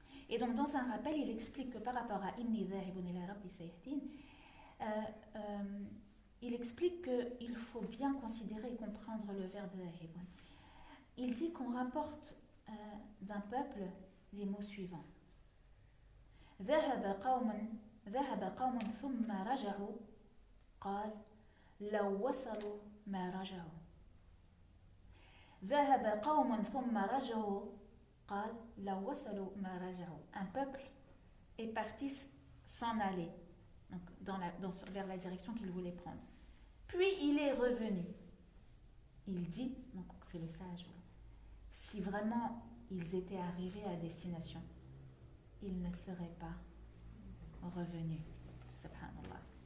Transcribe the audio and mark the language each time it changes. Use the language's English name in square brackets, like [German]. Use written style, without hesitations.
[French] Et donc, dans un rappel, il explique que par rapport à [Arabic] Inni dhahibun ila rabbi sayahdin, [French] il explique qu'il faut bien considérer et comprendre le verbe dhahibun. Il dit qu'on rapporte d'un peuple les mots suivants. [Arabic] ذهب قوم ثم رجعوا قال لو وصلوا ما رجعوا. ذهب قوم ثم رجعوا قال لو وصلوا ما رجعوا. [French] Un peuple est parti s'en aller, donc vers la direction qu'il voulait prendre. Puis il est revenu. Il dit, donc c'est le sage, si vraiment ils étaient arrivés à destination, ils ne seraient pas revenus. Subhanallah.